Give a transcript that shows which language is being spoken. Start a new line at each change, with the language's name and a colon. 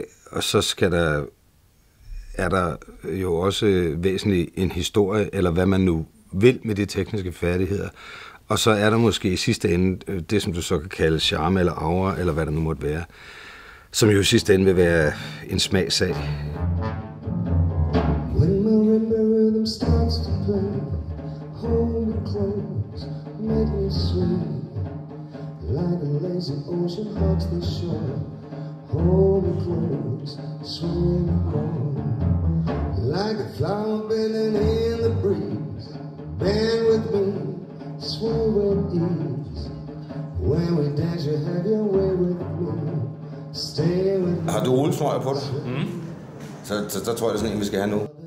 Danish: Og så er der jo også væsentligt en historie, eller hvad man nu vil med de tekniske færdigheder. Og så er der måske i sidste ende det, som du så kan kalde charme eller aura, eller hvad der nu måtte være, som jo i sidste ende vil være en smagssag.
English: When marimba rhythm starts to play, hold me close, make me sway, like a lazy ocean hugs the shore. Hold me close, sway me more, like a flower bending in the breeze. Bend with me, sway with ease. When we dance, you have your way with me. Stay with me.
Danish: Har du uldstrøjer på dig? Mm. Så tror jeg, det er sådan en, vi skal have nu.